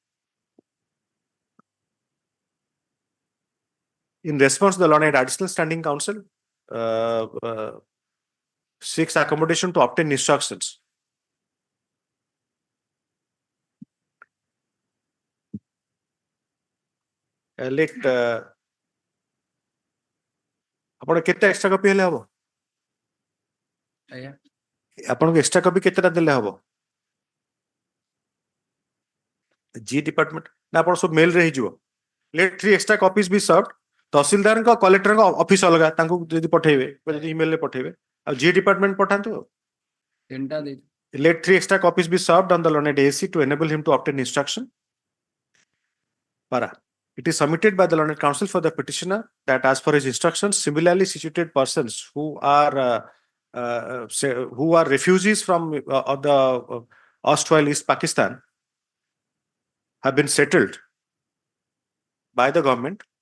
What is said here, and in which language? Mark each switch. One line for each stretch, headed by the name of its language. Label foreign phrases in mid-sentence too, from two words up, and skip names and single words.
English: In response, the learned additional standing counsel seeks accommodation to obtain instructions.
Odia: Let ଆପଣ କେତେ
English: extra copy
Odia: ହେଲେ ହବ ଆପଣଙ୍କୁ
English: extra copy
Odia: କେତେଟା ଦେଲେ ହବ
English: G department
Odia: ନା ଆପଣ ସବୁ ମେଲ ରେ ହେଇଯିବ
English: let 3 extra copies be served
Odia: ତହସିଲଦାର
English: collector office
Odia: ଅଲଗା ତାଙ୍କୁ ଯଦି ପଠେଇବେ ଯଦି ଇମେଲ ରେ ପଠେଇବେ ଆଉ
English: G department
Odia: ପଠାନ୍ତୁ
English: let 3 extra copies be served on the learned AC to enable him to obtain instruction. Para. It is submitted by the learned counsel for the petitioner that as per his instructions, similarly situated persons who are refugees from the erstwhile East Pakistan have been settled by the government.